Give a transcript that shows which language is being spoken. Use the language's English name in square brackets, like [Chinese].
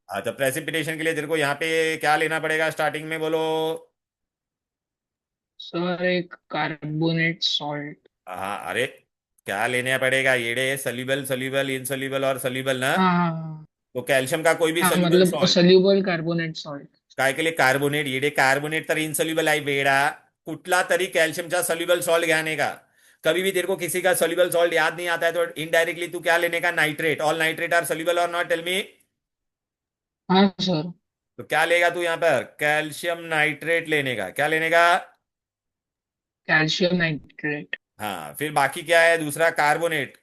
[Hindi] हाँ, तो प्रेसिपिटेशन के लिए तेरे को यहाँ पे क्या लेना पड़ेगा स्टार्टिंग में, बोलो? सर एक कार्बोनेट सॉल्ट। हाँ, अरे क्या लेना पड़ेगा? येड़े, सॉल्युबल, सॉल्युबल, इनसॉल्युबल और सॉल्युबल ना। हाँ हाँ तो कैल्शियम का कोई भी हाँ हाँ, सॉल्युबल मतलब सॉल्ट, सोल्यूबल कार्बोनेट सॉल्ट। काय के लिए कार्बोनेट? [Marathi] येडे कार्बोनेट तर इनसॉल्युबल आहे बेडा। कुठला तरी कॅल्शियमचा सॉल्युबल सॉल्ट घ्याने का। [Hindi] कभी भी तेरे को किसी का सॉल्युबल सॉल्ट याद नहीं आता है तो इनडायरेक्टली तू क्या लेने का? Nitrate. [English] All nitrate are soluble और not, tell me. [Hindi] हाँ सर। तो क्या लेगा तू यहाँ पर? कैल्शियम नाइट्रेट लेने का। क्या लेने का? Calcium nitrate. हाँ, फिर बाकी क्या है? दूसरा कार्बोनेट।